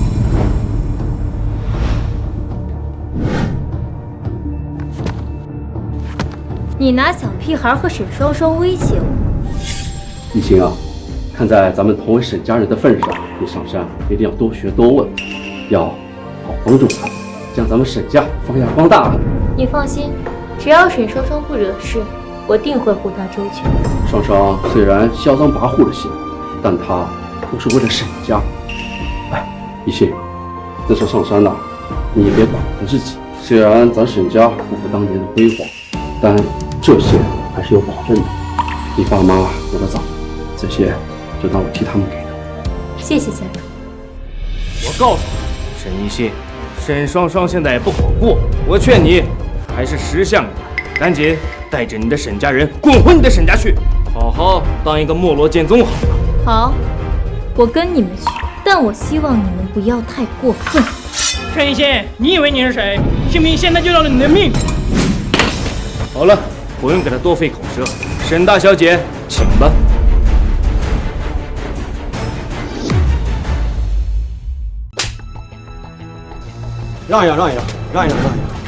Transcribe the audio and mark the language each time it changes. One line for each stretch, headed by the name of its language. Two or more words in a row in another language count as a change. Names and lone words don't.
Chinese: 你拿小屁孩和沈雙雙威脅我？一心啊，看在咱們同為沈家人的份上，你上山一定要多學多問，要好幫助他，將咱們沈家發揚光大。你放心，只要沈雙雙不惹事，我定會護她周全。双双虽然囂張跋扈的行，但她都是為了沈家。哎，一心，這次上山了，你也別管着自己。雖然咱沈家不復當年的輝煌，但這些還是有保證的。你爸媽走得早，這些就當我替他們給的。謝謝家主。我告訴你，沈一心，沈雙雙現在也不好過，我勸你還是識相一點，趕緊帶着你的沈家人滾回你的沈家去，好好當一個沒落劍宗好了。好，我跟你們去，但我希望你們不要太過分。沈一心，你以為你是誰？信不信現在就要了你的命？好了，不用給他多費口舌。沈大小姐，請吧。讓一讓，讓一讓，讓一讓，讓一让。